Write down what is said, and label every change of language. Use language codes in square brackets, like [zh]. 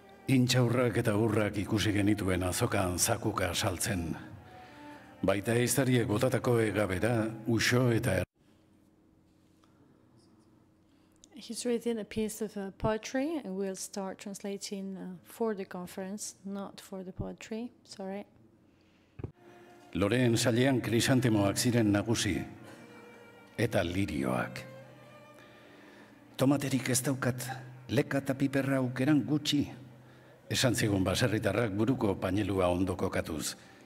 [eu] Intxaurrak eta urrak ikusi genituen azokan zakuka saltzen. Baita ehiztariek botatako egabera, uxo eta [en] He's reading a piece of poetry, and we'll start translating for the conference, not for the poetry. Sorry. [eu] Loreen sailean krisantemoak ziren nagusi, eta lirioak. Tomaterik ez daukat, leka eta piperra aukeran gutxi, esan zigun baserritarrak buruko pañelua ondo kokatuz.